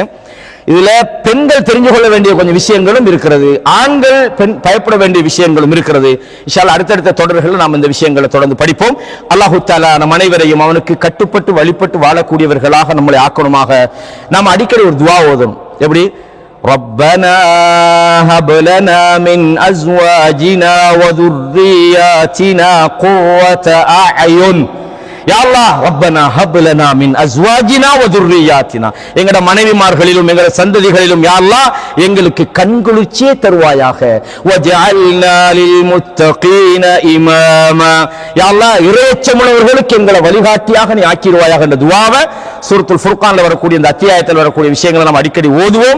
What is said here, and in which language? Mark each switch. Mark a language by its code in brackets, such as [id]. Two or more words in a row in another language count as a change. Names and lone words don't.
[ta] இதுல பெண்கள் தெரிஞ்சு கொள்ள வேண்டிய கொஞ்சம் விஷயங்களும் இருக்கிறது, ஆண்கள் பெண் பயப்பட வேண்டிய விஷயங்களும் இருக்கிறது. [ar] إن شاء الله [ta] அடுத்தடுத்த தொடர்கள் நாம் இந்த விஷயங்களை தொடர்ந்து படிப்போம். [ar] الله تعالى [ta] நம் அனைவரையும் அவனுக்கு கட்டுப்பட்டு வழிபட்டு வாழக்கூடியவர்களாக நம்மளை ஆக்கணுமாக. நாம் அடிக்கடி ஒரு துஆ ஓதணும். எப்படி? [ar] ربنا هب لنا من أزواجنا وذرياتنا قرة أعين. يا الله ربنا هب لنا من أزواجنا وذرياتنا, [ta] எங்கட மனைவிமார்களிலும் எங்கட சந்ததிகளிலும் [ar] يا الله [ta] எங்களுக்கு கண்குளிர்ச்சியே தருவாயாக. [ar] واجعلنا للمتقين إماما، يا الله [ta] இறையச்சமுள்ளவர்களுக்கு எங்களை வழிகாட்டியாக நீ ஆக்கிடுவாயாக என்ற துஆவை சூரத்துல் ஃபுர்கான்ல வரக்கூடிய இந்த அத்தியாயத்தில் வரக்கூடிய விஷயங்களை நாம் அடிக்கடி ஓதுவோம்.